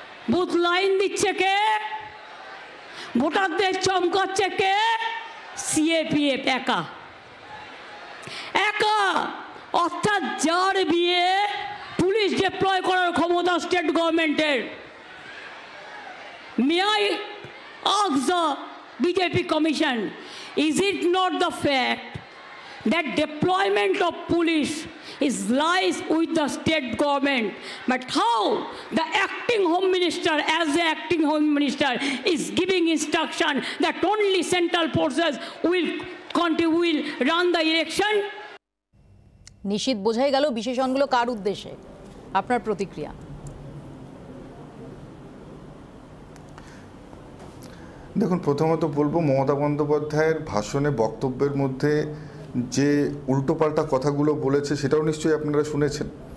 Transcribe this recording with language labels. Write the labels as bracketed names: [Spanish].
[Bangla] Booth line দিচ্ছে কে? ভোটারদের চমকাচ্ছে কে? CAPF একা একা। অর্থাৎ যার বিয়ে পুলিশ ডিপ্লয় করার ক্ষমতা স্টেট গভর্নমেন্টের। [English] May I ask the BJP Commission, is it not the fact that deployment of police lies with the state government, but how the acting home minister, as the acting home minister, is giving instruction that only central forces will run the election? [Bangla] নিশীথ, বোঝাই গেল বিশেষণগুলো কার উদ্দেশ্যে, আপনার প্রতিক্রিয়া? দেখুন, প্রথমত বলবো মমতা বন্দ্যোপাধ্যায়ের ভাষণে, বক্তব্যের মধ্যে যে উল্টোপাল্টা কথাগুলো বলেছে সেটাও নিশ্চয়ই আপনারা শুনেছেন।